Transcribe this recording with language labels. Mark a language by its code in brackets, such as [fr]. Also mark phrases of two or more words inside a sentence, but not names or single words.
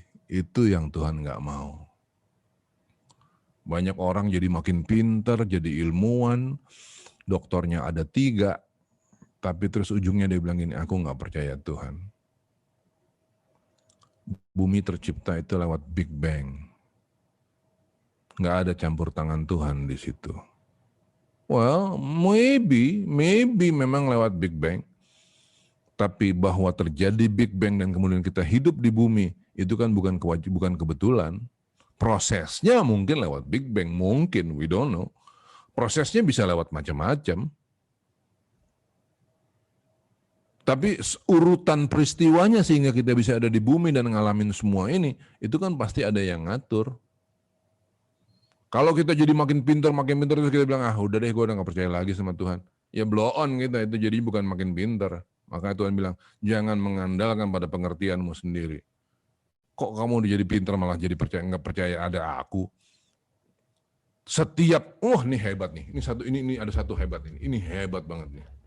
[id] Itu yang Tuhan nggak mau. Banyak orang jadi makin pinter, jadi ilmuwan, doktornya ada 3, tapi terus ujungnya dia bilang gini, aku nggak percaya Tuhan. Bumi tercipta itu lewat Big Bang. Nggak ada campur tangan Tuhan di situ. [en] Well, maybe [id] memang lewat Big Bang. Tapi bahwa terjadi Big Bang dan kemudian kita hidup di bumi, itu kan bukan kebetulan. Prosesnya mungkin lewat Big Bang, mungkin, [en] we don't know. [id] Prosesnya bisa lewat macam-macam. Tapi urutan peristiwanya sehingga kita bisa ada di bumi dan ngalamin semua ini, itu kan pasti ada yang ngatur. Kalau kita jadi makin pintar terus kita bilang, udah deh gue udah gak percaya lagi sama Tuhan. Ya blow on kita, itu jadi bukan makin pintar. Makanya Tuhan bilang, jangan mengandalkan pada pengertianmu sendiri. Kok kamu udah jadi pintar malah jadi nggak percaya ada aku? Setiap, ini hebat nih. Ini ada satu hebat ini. Ini hebat banget nih.